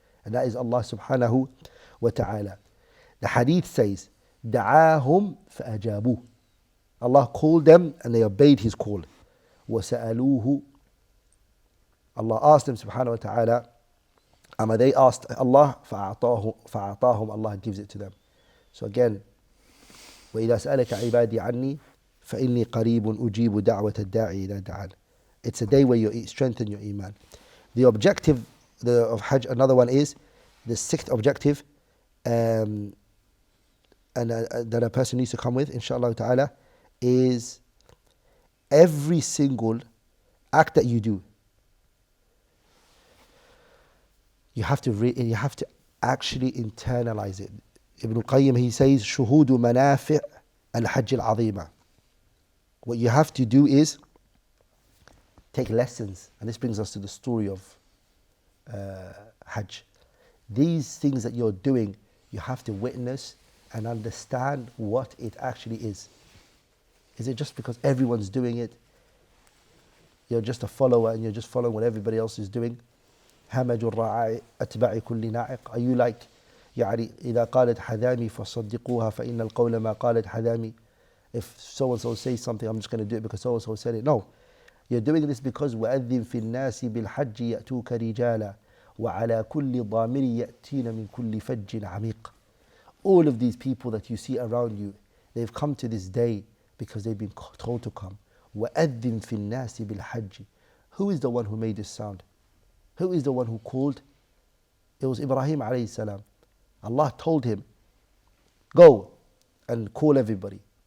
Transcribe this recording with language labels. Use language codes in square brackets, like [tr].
[en] And that is Allah subhanahu wa ta'ala. The hadith says, [ar] دعاهم فأجابوه. [en] Allah called them and they obeyed His call. [ar] وسألوه. [en] Allah asked them subhanahu wa ta'ala, they asked Allah, [ar] فأعطاهم. [en] Allah gives it to them. So again, [ar] وإذا سألك عبادي عني فإني قريب أجيب دعوة الداعي إذا دعان. [en] It's a day where you strengthen your iman. The objective of Hajj, another one is, the sixth objective, and that a person needs to come with, inshallah ta'ala, is every single act that you do, you have to actually internalize it. Ibn al-Qayyim, he says, [ar] شهود منافع الحج العظيمة. [en] What you have to do is take lessons, and this brings us to the story of Hajj. These things that you're doing, you have to witness and understand what it actually is. Is it just because everyone's doing it? You're just a follower and you're just following what everybody else is doing. [ar] همج الرعاء أتباع كل ناعق. [en] Are you like [ar] يعني إذا قالت حذامي فصدقوها فإن القول ما قالت حذامي. [en] If so and so says something, I'm just going to do it because so and so said it. No, you're doing this because [ar] وأذن في الناس بالحج يأتوك رجالا وعلى كل ضامر يأتين من كل فج عميق. [en] All of these people that you see around you, they've come to this day because they've been told to come. [ar] وَأَذِّن فِي النَّاسِ بِالْحَجِّ. [en] Who is the one who made this sound? Who is the one who called? It was Ibrahim alayhi salam. Allah told him, go and call everybody.